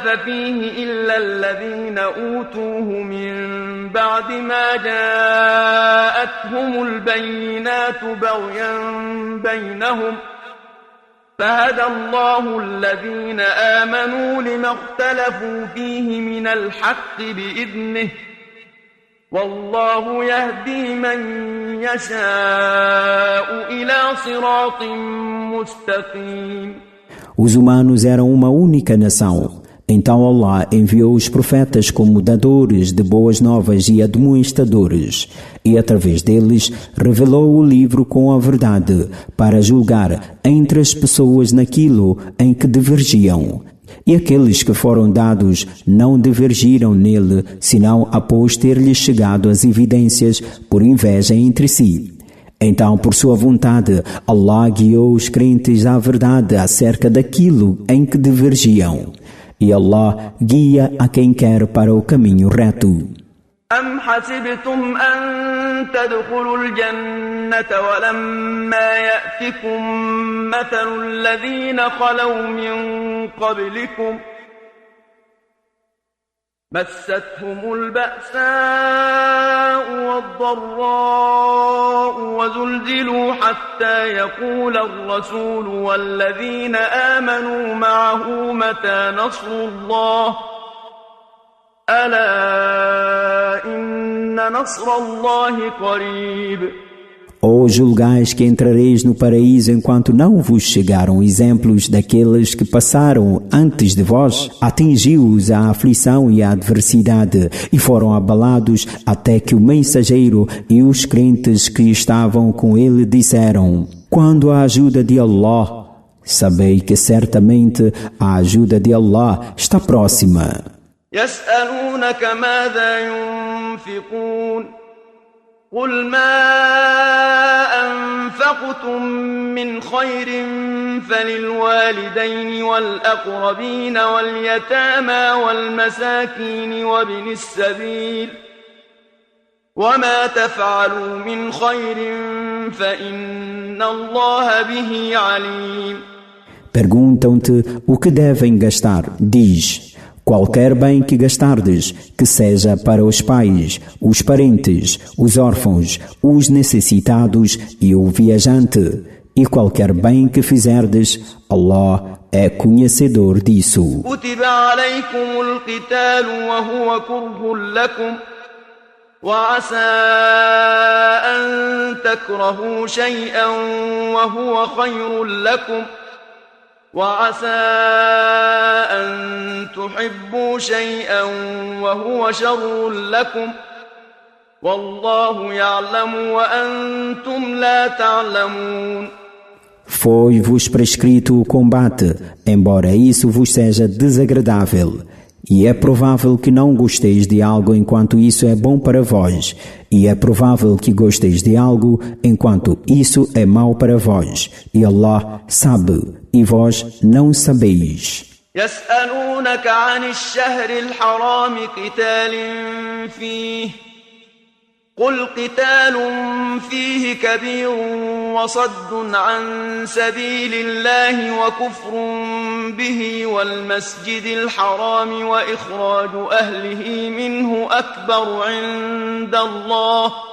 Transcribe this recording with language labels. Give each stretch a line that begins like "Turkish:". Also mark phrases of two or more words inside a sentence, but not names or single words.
Arabic: فيه إلا الذين أوتوه من بعد ما جاءتهم البينات بغيا بينهم فهدى الله الذين آمنوا لما اختلفوا فيه من الحق بإذنه والله يهدي من يشاء إلى صراط مستقيم.
Portuguese: Os humanos eram uma única nação. Então Allah enviou os profetas como dadores de boas novas e admoestadores, e através deles revelou o livro com a verdade, para julgar entre as pessoas naquilo em que divergiam. E aqueles que foram dados não divergiram nele, senão após ter-lhes chegado as evidências por inveja entre si. Então, por sua vontade, Allah guiou os crentes à verdade acerca daquilo em que divergiam. E Allah guia a quem quer para o caminho reto.
Arabic: أم حسبتم أن تدخلوا الجنة ولما يأتكم مثل الذين خلوا من قبلكم مستهم البأساء والضراء وزلزلوا حتى يقول الرسول والذين آمنوا معه متى نصر الله ألا إن نصر الله قريب.
Portuguese: Ou julgais que entrareis no paraíso enquanto não vos chegaram exemplos daqueles que passaram antes de vós? Atingiu-os a aflição e a adversidade e foram abalados até que o mensageiro e os crentes que estavam com ele disseram: quando a ajuda de Allah, sabei que certamente a ajuda de Allah está próxima.
Arabic: يسألونك ماذا ينفقون قل ما أنفقتم من خير فللوالدين والأقربين واليتامى والمساكين وابن السبيل وما تفعلوا من خير فإن الله به عليم.
Portuguese: Perguntam-te o que devem gastar. Diz: qualquer bem que gastardes, que seja para os pais, os parentes, os órfãos, os necessitados e o viajante, e qualquer bem que fizerdes, Allah é conhecedor disso.
Arabic: كتب عليكم القتال وهو كره لكم وعسى أن تكرهوا شيئا وهو خير لكم وعسى أن تحبوا شيئا وهو شر لكم والله يعلم وأنتم لا تعلمون.
Portuguese: Foi-vos prescrito o combate, embora isso vos seja desagradável, E é provável que não gosteis de algo enquanto isso é bom para vós, e é provável que gosteis de algo enquanto isso é mau para vós, e Allah sabe, e vós não sabeis.
Arabic: يسألونك عن الشهر الحرام قتال فيه قل قتال فيه كبير وصد عن سبيل الله وكفر به والمسجد الحرام وإخراج أهله منه أكبر عند الله